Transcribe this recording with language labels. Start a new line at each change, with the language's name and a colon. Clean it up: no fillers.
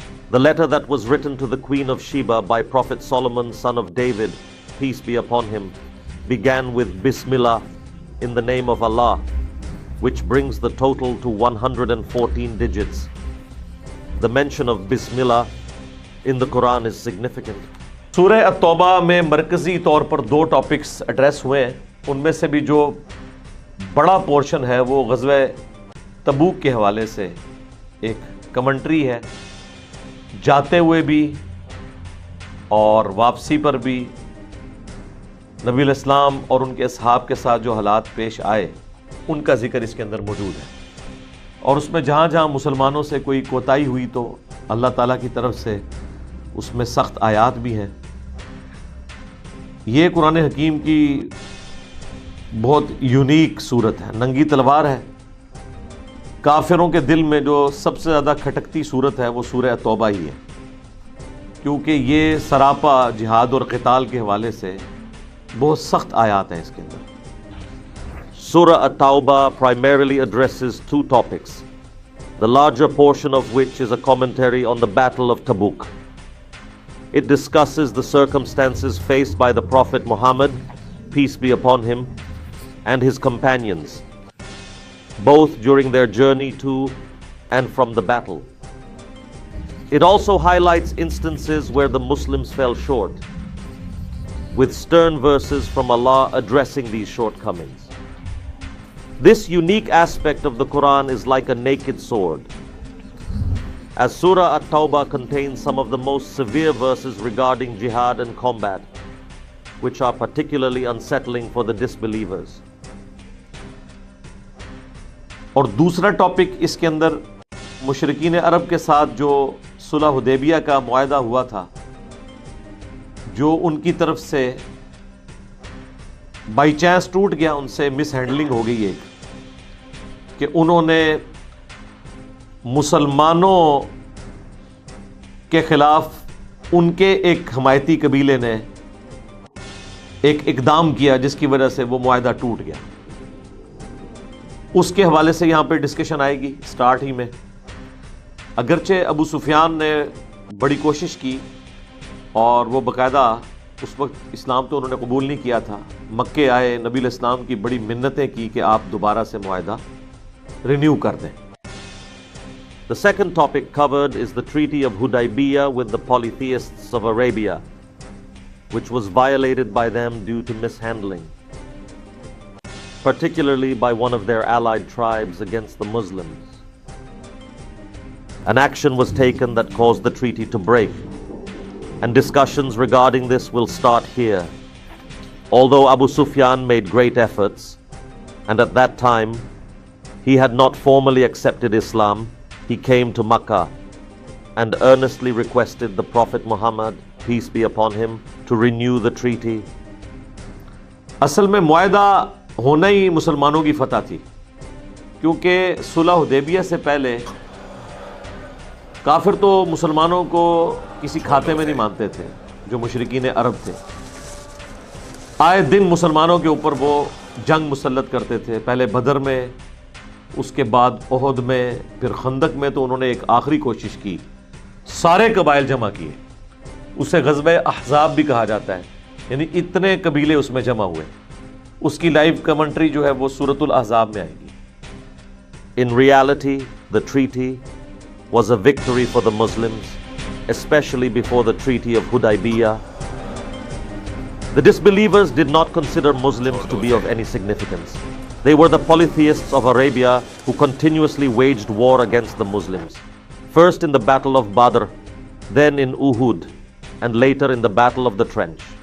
English: The letter that was written to the Queen of Sheba by Prophet Solomon, son of David, peace be upon him, began with Bismillah, in the name of Allah, which brings the total to 114 digits. The mention of Bismillah in the Quran is significant.
Urdu: سورہ التوبہ میں مرکزی طور پر 2 topics address ہوئے ہیں، ان میں سے بھی جو بڑا پورشن ہے وہ غزوہ تبوک کے حوالے سے ایک کمنٹری ہے، جاتے ہوئے بھی اور واپسی پر بھی نبی علیہ السلام اور ان کے اصحاب کے ساتھ جو حالات پیش آئے ان کا ذکر اس کے اندر موجود ہے، اور اس میں جہاں جہاں مسلمانوں سے کوئی کوتاہی ہوئی تو اللہ تعالیٰ کی طرف سے اس میں سخت آیات بھی ہیں۔ یہ قرآن حکیم کی بہت یونیک صورت ہے، ننگی تلوار ہے۔ کافروں کے دل میں جو سب سے زیادہ کھٹکتی صورت ہے وہ سورہ توبہ ہی ہے، کیونکہ یہ سراپا جہاد اور قتال کے حوالے سے بہت سخت آیات ہیں اس کے اندر۔
English: Surah At-Tawbah primarily addresses 2 topics, the larger portion of which is a commentary on the Battle of Tabuk. It discusses the circumstances faced by the Prophet Muhammad, peace be upon him, and his companions, both during their journey to and from the battle. It also highlights instances where the Muslims fell short, with stern verses from Allah addressing these shortcomings. This unique aspect of the Quran is like a naked sword. as Surah At-Tawbah contains some of the most severe verses regarding jihad and combat, which are particularly unsettling for the disbelievers.
Urdu: اور دوسرا topic اس کے اندر مشرکین عرب کے ساتھ جو صلح حدیبیہ کا معاہدہ ہوا تھا، جو ان کی طرف سے بائی چانس ٹوٹ گیا، ان سے مس ہینڈلنگ ہو گئی ایک، کہ انہوں نے مسلمانوں کے خلاف ان کے ایک حمایتی قبیلے نے ایک اقدام کیا جس کی وجہ سے وہ معاہدہ ٹوٹ گیا. اس کے حوالے سے یہاں پہ ڈسکشن آئے گی سٹارٹ ہی میں. اگرچہ ابو سفیان نے بڑی کوشش کی اور وہ باقاعدہ اس وقت اسلام تو انہوں نے قبول نہیں کیا تھا، مکے آئے، نبی علیہ السلام کی بڑی منتیں کی کہ آپ دوبارہ سے معاہدہ رینیو کر دیں.
English: The second topic covered is the Treaty of Hudaybiyah with the polytheists of Arabia, which was violated by them due to mishandling, particularly by one of their allied tribes against the Muslims. An action was taken that caused the treaty to break, and discussions regarding this will start here. Although Abu Sufyan made great efforts, and at that time he had not formally accepted Islam, he came to Makkah and earnestly requested the Prophet Muhammad, peace be upon him, to renew the treaty.
Urdu: اصل میں معاہدہ ہونا ہی مسلمانوں کی فتح تھی، کیونکہ صلح حدیبیہ سے پہلے کافر تو مسلمانوں کو کسی کھاتے میں نہیں مانتے تھے، جو مشرکین عرب تھے. آئے دن مسلمانوں کے اوپر وہ جنگ مسلط کرتے تھے، پہلے بدر میں، اس کے بعد احد میں، پھر خندق میں تو انہوں نے ایک آخری کوشش کی، سارے قبائل جمع کیے، اسے غزوہ احزاب بھی کہا جاتا ہے، یعنی اتنے قبیلے اس میں جمع ہوئے. اس کی لائیو کمنٹری جو ہے وہ سورۃ الاحزاب میں آئے گی.
English: In reality, the treaty was a victory for the Muslims, especially before the Treaty of Hudaybiyah. The disbelievers did not consider Muslims to be of any significance. They were the polytheists of Arabia who continuously waged war against the Muslims, first in the Battle of Badr, then in Uhud, and later in the Battle of the Trench.